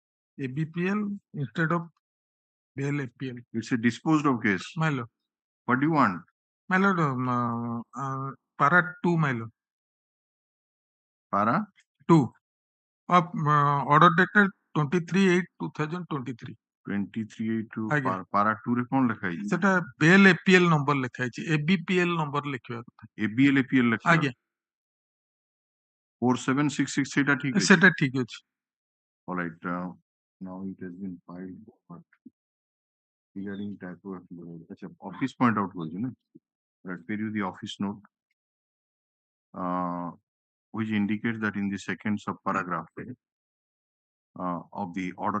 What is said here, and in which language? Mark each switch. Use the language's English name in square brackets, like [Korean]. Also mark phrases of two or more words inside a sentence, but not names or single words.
[English] ABPL instead of bail APL. It's a disposed of case. My lord. What do you want? My lord, para 2, my lord. Para? 2 of order dated 23/8/2023. 23 to [Odia] ଆଜ୍ଞା। para 2 ରେ କଣ ଲେଖା ହେଇଛି? ସେଟା ବେଲ୍ APL ନମ୍ବର ଲେଖା ହେଇଛି, ABPL ନମ୍ବର ଲେଖିବା କଥା। ABL APL ଲେଖିବା। ଆଜ୍ଞା। 4766 ସେଇଟା ଠିକ ଅଛି। ସେଟା ଠିକ ଅଛି। [English] All right. Now it has been filed, but regarding type of office point out was, let me you the office note, which indicates that in the second subparagraph of the order